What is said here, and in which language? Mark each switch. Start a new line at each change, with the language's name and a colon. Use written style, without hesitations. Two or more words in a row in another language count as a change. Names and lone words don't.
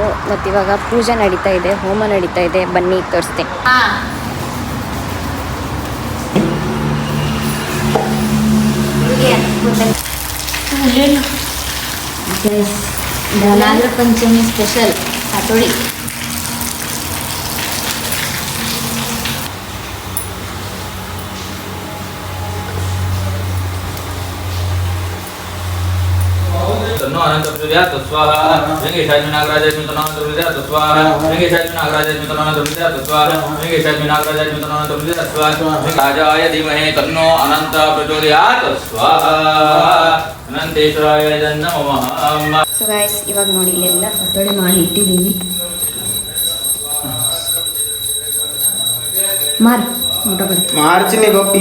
Kannada: ಮತ್ತು ಇವಾಗ ಪೂಜೆ ನಡೀತಾ ಇದೆ, ಹೋಮ ನಡೀತಾ ಇದೆ. ಬನ್ನಿ ತೋರಿಸ್ತೀನಿ. ನಾಗರ ಪಂಚಮಿ ಸ್ಪೆಷಲ್ ಪತೋಳಿ.
Sanskrit: अनंत प्रविद्यात् स्वाहा वेंकटेशाय नागराजाय अनंत प्रविद्यात् स्वाहा वेंकटेशाय नागराजाय अनंत प्रविद्यात् स्वाहा वेंकटेशाय नागराजाय अनंत प्रविद्यात् स्वाहा राजाय धीमहि तन्नो अनंत प्रचोदयात् स्वाहा अनंतेश्वराय नमः.
English: so guys,
Kannada: ಇವಾಗ ನೋಡಿ ಇಲ್ಲೆಲ್ಲ ಪತೋಳಿ ಮಾಡಿ ಇಟ್ಟಿದ್ದೀವಿ. ಮಾರ್ಚಿನಿ ಗೋಪಿ